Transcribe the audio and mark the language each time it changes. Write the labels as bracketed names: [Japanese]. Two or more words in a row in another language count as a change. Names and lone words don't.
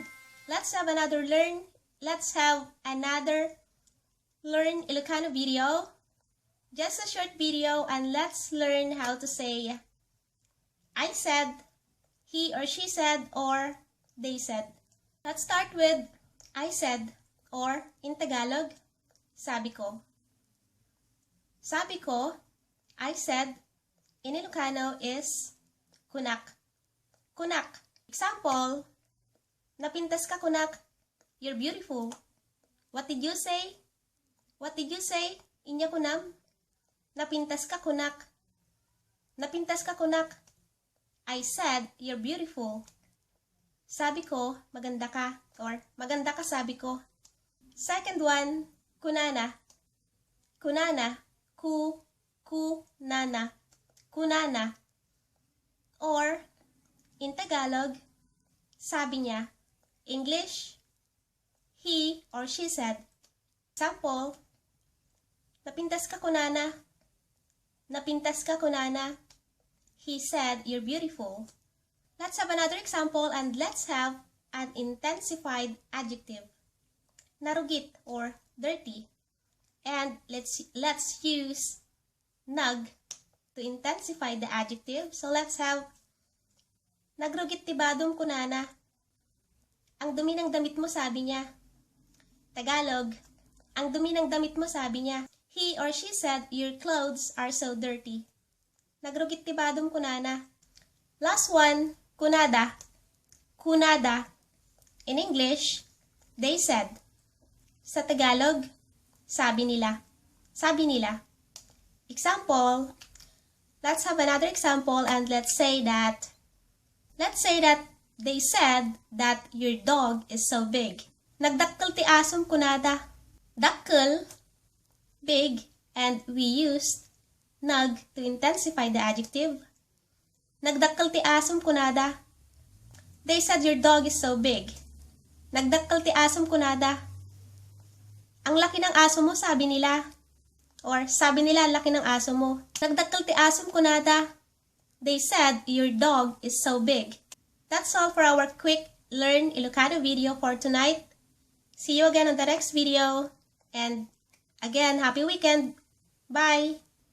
[English] Let's have another learn Ilocano video. Just a short video and let's learn how to say I said, he or she said, or they said. Let's start with I said, or in Tagalog, [Filipino] sabi ko. Sabi ko, [English] I said, in Ilocano is Kunak. [Iloko] Kunak. Example, Napintas ka, Kunak. [English] You're beautiful. What did you say? What did you say? [Iloko] Inya, kunam. Napintas ka, Kunak. Napintas ka, Kunak. [English] I said, you're beautiful. [Filipino] Sabi ko, maganda ka. Or, maganda ka, sabi ko. [English] Second one, [Iloko] Kunana. Kunana. Kunana. Kunana. [English] Or, in Tagalog, [Filipino] sabi niya. [English] English, he or she said. Example, [Iloko] napintas ka, Kunana. Napintas ka, Kunana. [English] He said, you're beautiful. Let's have another example and let's have an intensified adjective. Nagrugit or dirty. And let's use nag to intensify the adjective. So let's have [Iloko] Nagrugit ti badom, Kunana. [Filipino] Ang dumi ng damit mo, sabi niya. Tagalog, ang dumi ng damit mo, sabi niya. [English] He or she said, your clothes are so dirty. [Iloko] Nagrugit ti badom, Kunana. [English] Last one, [Iloko] Kunada. Kunada. [English] In English, they said. [Filipino] Sa Tagalog, sabi nila. Sabi nila. [English] Example, let's have another example and let's say that they said that your dog is so big. [Iloko] Nagdakkel ti asom, Kunada. Dakkel, [English] big, and we used nag to intensify the adjective. [Iloko] Nagdakkel ti asom, Kunada. [English] They said your dog is so big. [Iloko] Nagdakkel ti asom, Kunada. [Filipino] Ang laki ng aso mo, sabi nila. Or sabi nila, ang laki ng aso mo. [Iloko] Nagdakkel ti asom, Kunada. [English] They said your dog is so big. That's all for our quick Learn Ilocano video for tonight. See you again on the next video. And again, happy weekend. Bye!